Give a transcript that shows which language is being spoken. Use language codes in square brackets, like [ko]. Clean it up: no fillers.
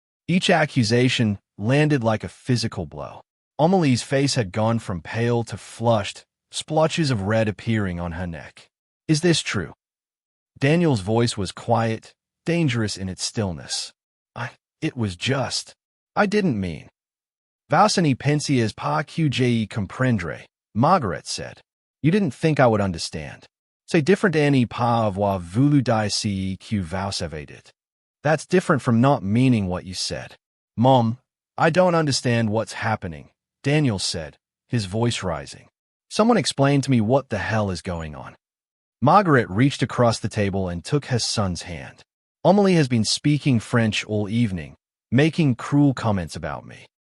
[en] Each accusation landed like a physical blow. Amélie's face had gone from pale to flushed, splotches of red appearing on her neck. Is this true? Daniel's voice was quiet, dangerous in its stillness. It was just. I didn't mean. [fr] Vous ne pensiez pas que je comprendrais, [en] Margaret said. You didn't think I would understand. [fr] C'est different à ne pas avoir voulu dire ce que vous avez dit. [en] That's different from not meaning what you said. Mom, I don't understand what's happening, Daniel said, his voice rising. Someone explain to me what the hell is going on. Margaret reached across the table and took her son's hand. Amélie has been speaking French all evening, making cruel comments about me.